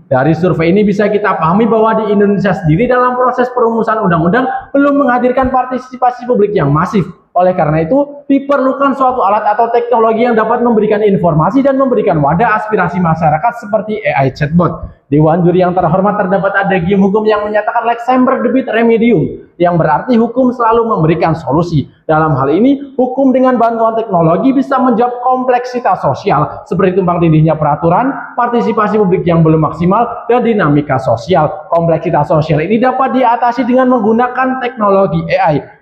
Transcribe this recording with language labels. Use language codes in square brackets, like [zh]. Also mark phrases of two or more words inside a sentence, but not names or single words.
[id] Dari survei ini bisa kita pahami bahwa di Indonesia sendiri dalam proses perumusan undang-undang belum menghadirkan partisipasi publik yang masif. Oleh karena itu, diperlukan suatu alat atau teknologi yang dapat memberikan informasi dan memberikan wadah aspirasi masyarakat seperti [en] AI chatbot. [id] Dewan Juri yang terhormat, terdapat adagium hukum yang menyatakan [la] lex semper debit remedium, [id] yang berarti hukum selalu memberikan solusi. Dalam hal ini, hukum dengan bantuan teknologi bisa menjawab kompleksitas sosial, seperti tumpang tindihnya peraturan, partisipasi publik yang belum maksimal, dan dinamika sosial. Kompleksitas sosial ini dapat diatasi dengan menggunakan teknologi AI.